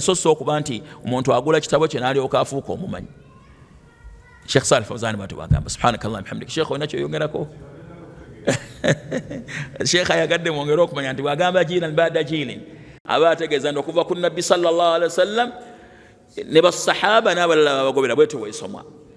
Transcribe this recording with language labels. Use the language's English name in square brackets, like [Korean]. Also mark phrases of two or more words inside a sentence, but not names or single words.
[Ganda] So okuba nti omuntu agula kitabo kye n'alyoka afuuka omumanyi. Sheikh Salih Fawzan bw'atyo bw'agamba. [Arabic] سبحانك الله بحمدك. [Ganda] Sheikh olina kyoyogerako? Sheikh ayagadde mwongere okumanya nti bw'agamba [Arabic] جيلا بعد جيل, [Ganda] aba ategeeza nti okuva ku nabbi [Arabic] صلى الله عليه وسلم [Ganda] ne basahaba n'abalala babagobera bwetyo bw'esomwa.